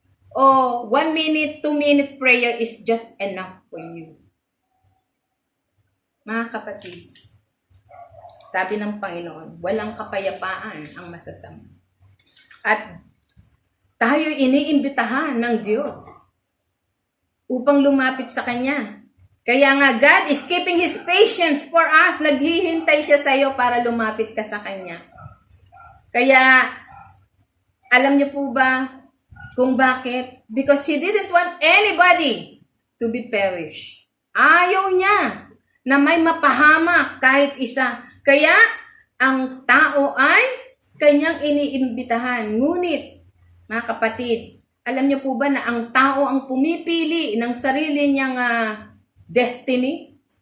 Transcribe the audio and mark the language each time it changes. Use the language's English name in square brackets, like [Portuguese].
[English] O 1 minute, 2 minute prayer is just enough for you. [Filipino] Mga kapatid, sabi ng Panginoon, walang kapayapaan ang masasama. At tayo iniimbitahan ng Diyos upang lumapit sa Kanya. [English] Kaya nga, God is keeping His patience for us. [Filipino] Naghihintay siya sa iyo para lumapit ka sa Kanya. Kaya, alam niyo po ba kung bakit? [English] Because He didn't want anybody to be perished. [Filipino] Ayaw niya na may mapahamak kahit isa. Kaya, ang tao ay Kanyang iniimbitahan. Ngunit, mga kapatid, alam niyo po ba na ang tao ang pumipili ng sarili niyang destiny?